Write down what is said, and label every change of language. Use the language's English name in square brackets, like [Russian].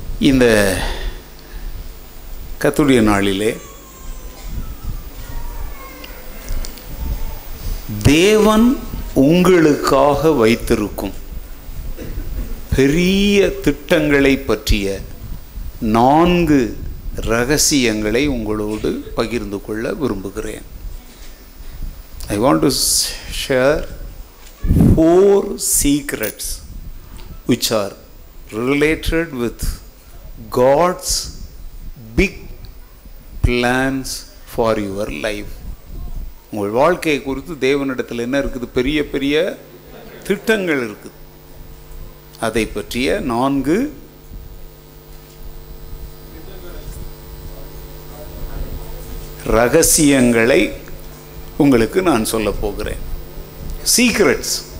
[Tamil] இந்த கர்த்தருடைய நாளிலே தேவன் உங்களுக்காக வைத்திருக்கும் பெரிய திட்டங்களை பற்றிய 4 ரகசியங்களை உங்களோடு பகிர்ந்து கொள்ள விரும்புகிறேன். [English] I want to share 4 secrets which are related with God's big plans for your life. [Tamil] உங்கள் வாழ்க்கையை குறித்து தேவனிடத்தில் என்ன இருக்குது? பெரிய பெரிய திட்டங்கள் இருக்குது. அதை பற்றிய 4 ரகசியங்களை உங்களுக்கு நான் சொல்ல போகிறேன். சீக்ரெட்ஸ்.